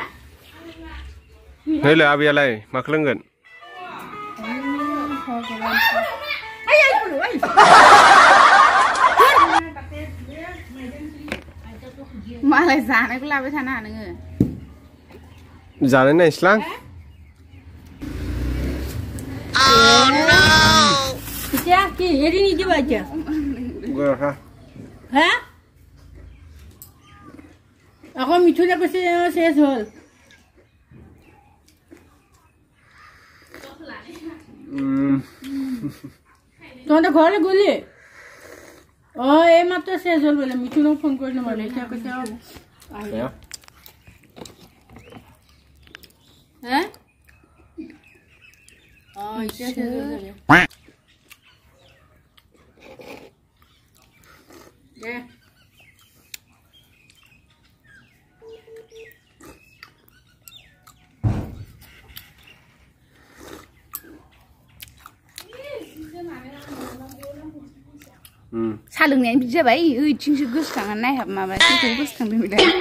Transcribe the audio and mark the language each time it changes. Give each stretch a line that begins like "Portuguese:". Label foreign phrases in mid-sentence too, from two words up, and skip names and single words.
Bodo: नैलाय आबैयालाय माखौ लोंगोन? मालाय जानायखौ लाबाय थानो हा नोङो। जानाय नायस्लां।
Assamese: আকৌ মিঠু যাব শেষ হল। তহঁতে ঘৰলৈ গলি? অ এই মাত্ৰ শেষ হল বোলে। মিঠুক ফোন কৰিলো মানে এতিয়া কৈছে হে অ এতিয়া শেষ হল দে।
Bodo: सा लोंनायानो बिदि जाबाय ओइथिंसो गोसोखांनानै नायहाब माबा सोरखौ गोसोखांदों बेलाय।